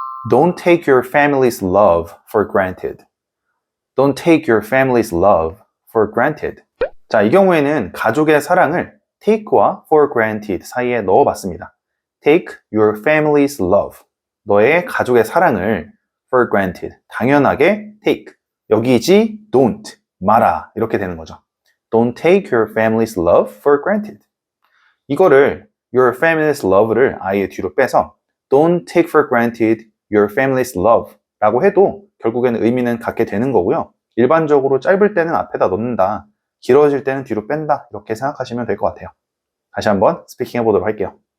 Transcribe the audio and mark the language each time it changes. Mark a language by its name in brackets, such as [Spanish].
[English] Don't take your family's love for granted. Don't take your family's love for granted. [Korean] 자, 이 경우에는 가족의 사랑을 take와 for granted 사이에 넣어봤습니다. [English] Take your family's love. [Korean] 너의 가족의 사랑을 [English] for granted. [Korean] 당연하게 take. 여기지 don't. 마라. 이렇게 되는 거죠. [English] Don't take your family's love for granted. [Korean] 이거를 your family's love를 아예 뒤로 빼서 [English] don't take for granted your family's love [Korean] 라고 해도 결국에는 의미는 같게 되는 거고요. 일반적으로 짧을 때는 앞에다 넣는다. 길어질 때는 뒤로 뺀다. 이렇게 생각하시면 될 것 같아요. 다시 한번 스피킹 해보도록 할게요.